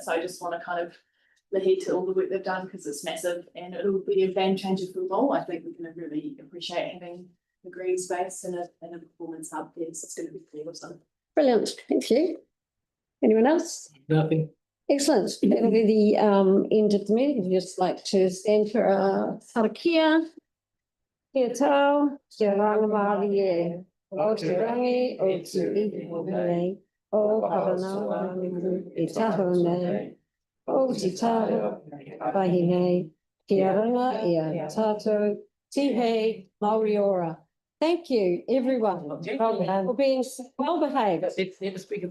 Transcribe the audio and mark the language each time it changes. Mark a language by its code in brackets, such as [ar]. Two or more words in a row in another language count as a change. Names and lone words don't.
[en] So I just want to kind of heed to all the work they've done, because it's massive and it'll be a game changer for them all. I think we're going to really appreciate having a green space and a performance hub there. So it's going to be pretty awesome. Brilliant, thank you. Anyone else? Nothing. Excellent, that will be the end of the meeting. We'd just like to stand for a karakia. [mi] Kia tau, kia rangamari e, o te rangi, o te iho nei, o Paranau, e taho nei, o te taho, pahi nei, kia ranga e a tātou, tihei, Māori ora. [en] Thank you, everyone, for being well behaved. Let's never speak